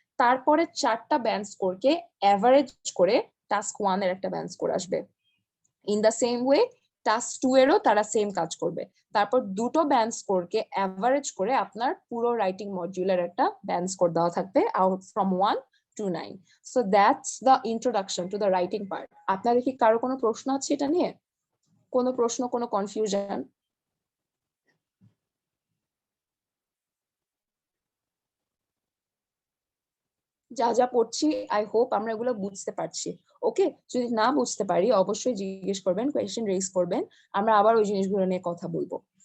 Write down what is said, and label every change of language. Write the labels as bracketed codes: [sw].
[bn] তারপরে 4টা band স্কোরকে average করে টাস্ক 1 এর একটা ব্যান্ড স্কোর আসবে। In the same way task 2 এরও তারা সেম কাজ করবে। তারপর দুটো ব্যান্ড স্কোরকে এভারেজ করে আপনার পুরো রাইটিং মডিউলের একটা ব্যান্ড স্কোর দেওয়া থাকবে out from 1 to 9. [en] So that's the introduction to the writing part. [bn] আপনাদের কি কারো কোনো প্রশ্ন আছে এটা নিয়ে? কোনো প্রশ্ন, কোনো কনফিউশন? যা যা পড়ছি আই হোপ আমরা এগুলো বুঝতে পারছি। ওকে, যদি না বুঝতে পারি অবশ্যই জিজ্ঞেস করবেন, কোয়েশ্চেন রেজ করবেন, আমরা আবার ওই জিনিসগুলো নিয়ে কথা বলবো।